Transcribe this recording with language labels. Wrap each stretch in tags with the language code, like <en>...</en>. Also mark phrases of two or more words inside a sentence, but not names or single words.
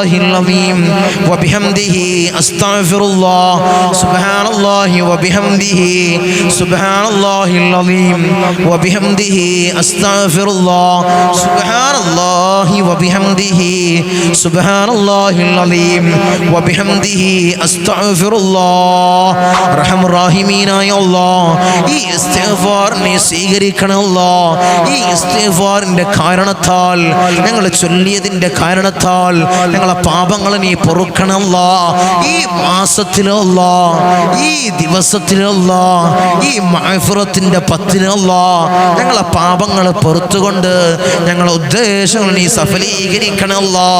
<ar>العظيم وبحمده أستغفر الله سبحان الله وبحمده سبحان الله العظيم وبحمده أستغفر الله سبحان الله وبحمده سبحان الله العظيم وبحمده أستغفر الله رحم الراحمين يا الله</ar> <ml>ഈ ഇസ്തിഗ്ഫാറിനെ സ്വീകരിക്കണം അല്ലാഹ്. ഈ ഇസ്തിഗ്ഫാറിന്റെ കാരണത്താൽ ഞങ്ങൾ ചൊല്ലിയതിന്റെ കാരണത്താൽ ഞങ്ങളെ പാപങ്ങൾ നീ പൊറുക്കണം അല്ലാഹ്. ഈ മാസത്തിലോ അല്ലാഹ്, ഈ ദിവസത്തിലോ അല്ലാഹ്, ഈ മഗ്ഫിറത്തിന്റെ 10 അല്ലാഹ് ഞങ്ങളെ പാപങ്ങൾ പൊറുത്തുകൊണ്ട് ഞങ്ങളെ ഉദ്ദേശങ്ങൾ നീ സഫലീകരിക്കണം അല്ലാഹ്.</ml>